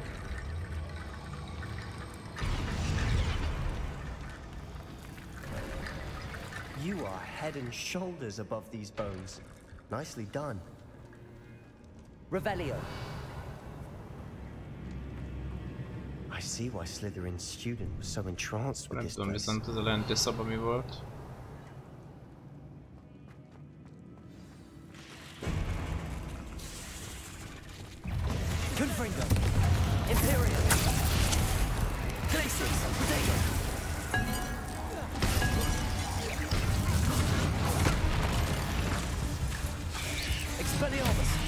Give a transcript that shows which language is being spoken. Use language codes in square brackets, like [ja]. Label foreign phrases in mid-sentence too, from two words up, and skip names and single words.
[en] You are head and shoulders above these bones. Nicely done. Revelio. I see why Slytherin's student was so entranced with [hu] Nem [en] this [hu] tudom [en] place. [hu] viszont ez a lenti szaba mi volt. [en] Confringo. Imperio. Glacius. Potato. Expelliarmus.